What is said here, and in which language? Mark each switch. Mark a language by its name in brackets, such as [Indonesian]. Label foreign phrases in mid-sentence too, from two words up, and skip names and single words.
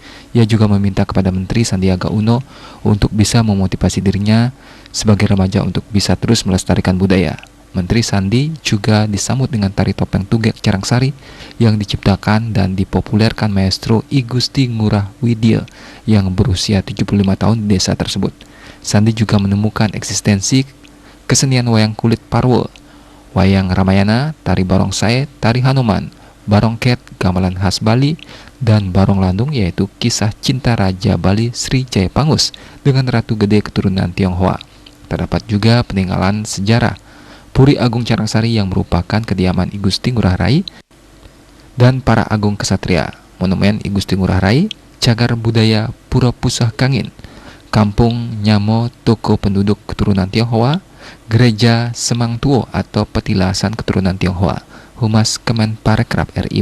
[Indonesian] Ia juga meminta kepada Menteri Sandiaga Uno untuk bisa memotivasi dirinya sebagai remaja untuk bisa terus melestarikan budaya. Menteri Sandi juga disambut dengan tari topeng Tugek Carangsari yang diciptakan dan dipopulerkan maestro I Gusti Ngurah Widya yang berusia 75 tahun di desa tersebut. Sandi juga menemukan eksistensi kesenian wayang kulit parwo, wayang Ramayana, tari barongsai, tari Hanuman, barongket, gamelan khas Bali, dan barong landung yaitu kisah cinta Raja Bali Sri Jayapangus dengan Ratu Gede keturunan Tionghoa. Terdapat juga peninggalan sejarah Puri Agung Carangsari yang merupakan kediaman I Gusti Ngurah Rai dan para agung kesatria. Monumen I Gusti Ngurah Rai, cagar budaya Pura Pusah Kangin, Kampung Nyamo Toko penduduk keturunan Tionghoa, Gereja Semang Tuo atau petilasan keturunan Tionghoa. Humas Kemenparekraf RI